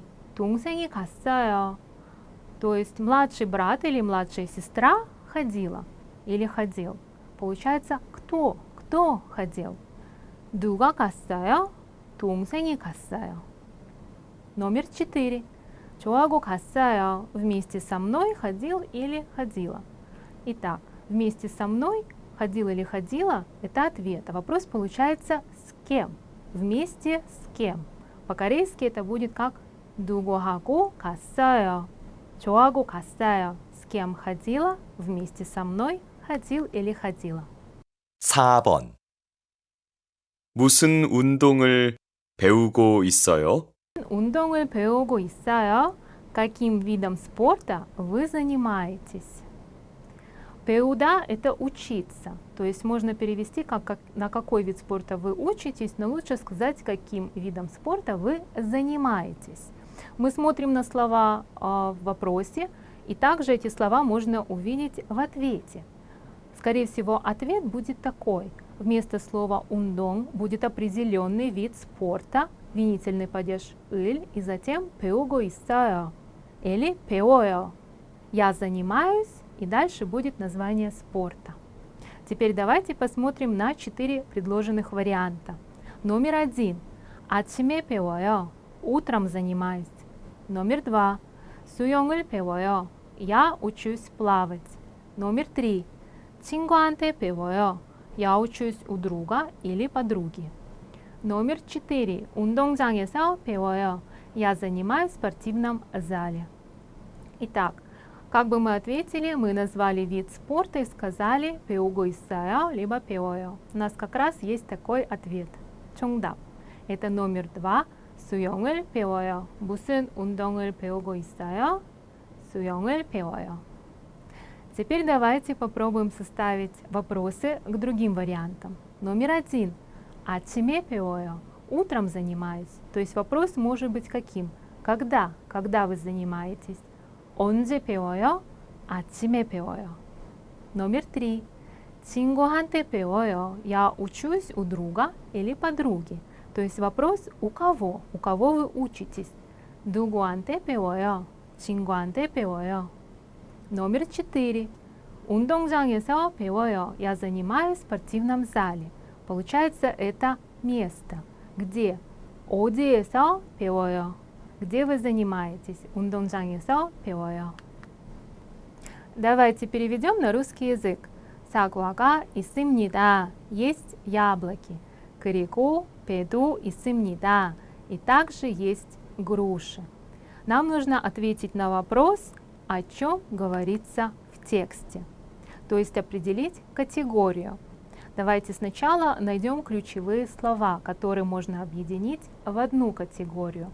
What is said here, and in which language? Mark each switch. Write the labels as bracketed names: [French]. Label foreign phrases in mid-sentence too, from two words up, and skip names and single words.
[Korean] 동생이 갔어요. [Russian] То есть младший брат или младшая сестра ходила или ходил. Получается кто? Кто ходил? [Korean] 누가 갔어요? 동생이 갔어요. Номер 4. 저하고 갔어요. [Russian] Вместе со мной ходил или ходила. Итак, вместе со мной ходил или ходила – это ответ. А вопрос получается с кем? Вместе с кем? По-корейски это будет как [Korean] 누구하고 갔어요. 저하고 갔어요. [Russian] С кем ходила? Вместе со мной ходил или ходила. [Korean] 4번. 무슨 운동을 배우고 있어요? 운동을 배우고 있어요. [Russian] Каким видом спорта вы занимаетесь? 배우다 – это учиться. То есть можно перевести как на какой вид спорта вы учитесь, но лучше сказать, каким видом спорта вы занимаетесь. Мы смотрим на слова в вопросе, и также эти слова можно увидеть в ответе. Скорее всего, ответ будет такой. Вместо слова 운동 будет определенный вид спорта, винительный падеж 을, и затем [Korean] 배우고 있어요 [Russian] или 배워요. Я занимаюсь, и дальше будет название спорта. Теперь давайте посмотрим на 4 предложенных варианта. Номер 1. [Korean] 아침에 배워요. [Russian] Утром занимаюсь. Номер 2. [Korean] 수영을 배워요. [Russian] Я учусь плавать. Номер 3. [Korean] 친구한테 배워요. [Russian] Я учусь у друга или подруги. Номер 4. [Korean] 운동장에서 배워요. [Russian] Я занимаюсь в спортивном зале. Итак, как бы мы ответили, мы назвали вид спорта и сказали [Korean] 배우고 있어요, [Russian] либо 배워요. У нас как раз есть такой ответ. 정답. Это номер 2. [Korean] 수영을 배워요. 무슨 운동을 배우고 있어요? 수영을 배워요. [Russian] Теперь давайте попробуем составить вопросы к другим вариантам. Номер 1. [Korean] 아침에 배워요. [Russian] утром занимаюсь. То есть вопрос может быть каким? Когда вы занимаетесь? [Korean] 언제 배워요? 아침에 배워요. Номер 3. 친구한테 배워요. [Russian] Я учусь у друга или подруги. То есть вопрос у кого вы учитесь? [Korean] 누구한테 배워요? 친구한테 배워요. Номер 4. 운동장에서 배워요. [Russian] Я занимаюсь в спортивном зале. Получается, это место. Где? [Korean] 어디에서 배워요? [Russian] Где вы занимаетесь? [Korean] 운동장에서 배워요. [Russian] Давайте переведем на русский язык. [Korean] 사과가 있습니다. [Russian] Есть яблоки. [Korean] 그리고 배도 있습니다. [Russian] И также есть груши. Нам нужно ответить на вопрос, о чем говорится в тексте. То есть определить категорию. Давайте сначала найдем ключевые слова, которые можно объединить в одну категорию.